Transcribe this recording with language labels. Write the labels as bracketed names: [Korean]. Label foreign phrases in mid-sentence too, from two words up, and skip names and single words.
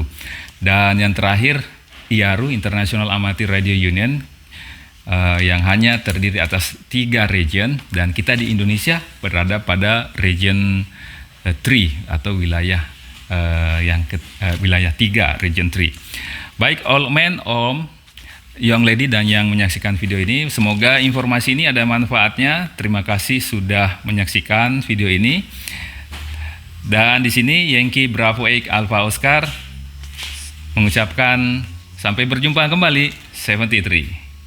[Indonesian] Dan yang terakhir IARU, [English] International Amateur Radio Union, [Indonesian] yang hanya terdiri atas 3 region, dan kita di Indonesia berada pada region 3 atau wilayah wilayah 3, region 3. Baik [English] old man, [Indonesian] om, [English] young lady [Indonesian] dan yang menyaksikan video ini, semoga informasi ini ada manfaatnya. Terima kasih sudah menyaksikan video ini. Dan di sini Yankee Bravo 8 Alpha Oscar mengucapkan sampai berjumpa kembali 73.